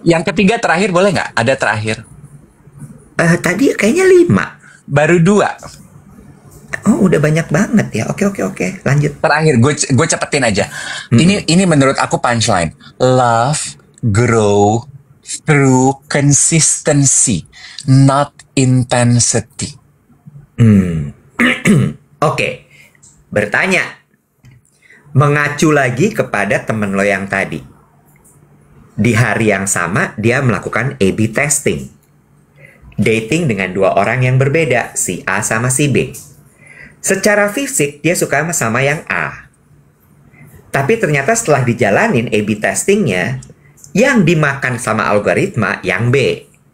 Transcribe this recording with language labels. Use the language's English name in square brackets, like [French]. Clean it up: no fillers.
[Indonesian] Yang ketiga terakhir boleh nggak? Ada terakhir. Tadi kayaknya 5. Baru 2. Oh, udah banyak banget ya. Oke. Lanjut. Terakhir, gue cepetin aja. Ini menurut aku punchline. [English] Love grow through consistency, not intensity. [Indonesian] Oke. Bertanya. Mengacu lagi kepada temen lo yang tadi. Di hari yang sama, dia melakukan A/B testing. Dating dengan 2 orang yang berbeda, si A sama si B. Secara fisik, dia suka sama yang A. Tapi ternyata setelah dijalanin A/B testingnya, yang dimakan sama algoritma yang B.